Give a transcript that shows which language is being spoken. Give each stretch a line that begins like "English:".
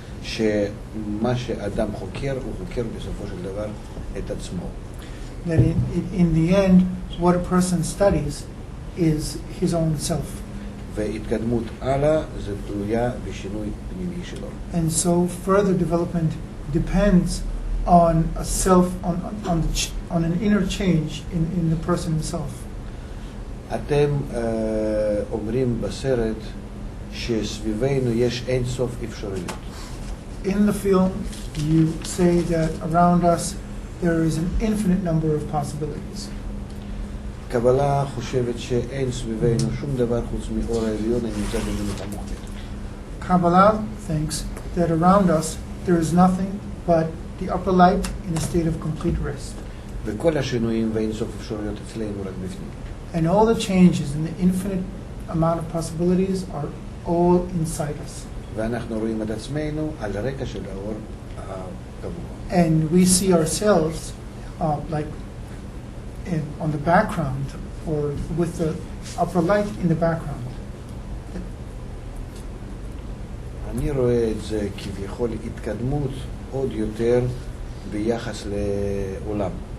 Hebrew: שמה שאדם חוקר, הוא חוקר בסופו של דבר את עצמו.
English: That in the end, what a person studies is his own self.
Hebrew: והתקדמות הלאה זה תלויה בשינוי פנימי שלו.
English: And so further development depends on a self, on an inner change in the person himself.
Hebrew: אתם אומרים בסרט שסביבנו יש אין סוף אפשרויות.
English: In the film, you say that around us there is an infinite number of possibilities.
Hebrew: קבלה חושבת שאין סביבנו שום דבר חוץ מאור העליון הנמצא במנוחה מוחלטת.
English: Kabbalah thinks that around us there is nothing but the upper light in a state of complete rest.
Hebrew: וכל השינויים ואין סוף אפשרויות אצלנו רק בפנים.
English: And all the changes and the infinite amount of possibilities are all inside us.
Hebrew: ואנחנו רואים את עצמנו על הרקע של האור הקבוע.
English: And we see ourselves like on the background or with the upper light in the background.
Hebrew: אני רואה את זה כביכול התקדמות עוד יותר ביחס לעולם.